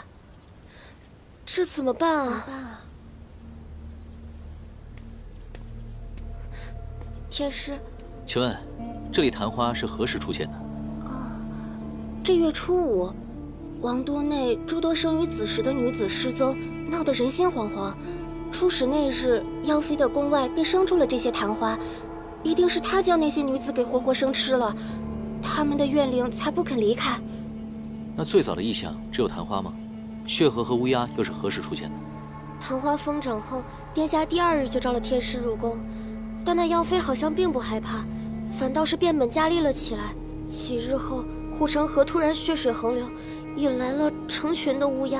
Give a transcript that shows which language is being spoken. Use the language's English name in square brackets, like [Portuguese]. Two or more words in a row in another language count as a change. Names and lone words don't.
[Chinese] 這怎麼辦啊？天師，請問，這裡曇花是何時出現的？這月初5，王都內諸多生於子時的女子失蹤，鬧得人心惶惶。初始那日，妖妃的宮外便生出了這些曇花，一定是她將那些女子給活活生吃了。他們的怨靈才不肯離開。那最早的異象只有曇花嗎？血河和烏鴉又是何時出現的？曇花瘋長後，殿下第2日就召了天師入宮，但那妖妃好像並不害怕，反倒是變本加厲了起來。幾日後，護城河突然血水橫流，引來了成群的烏鴉。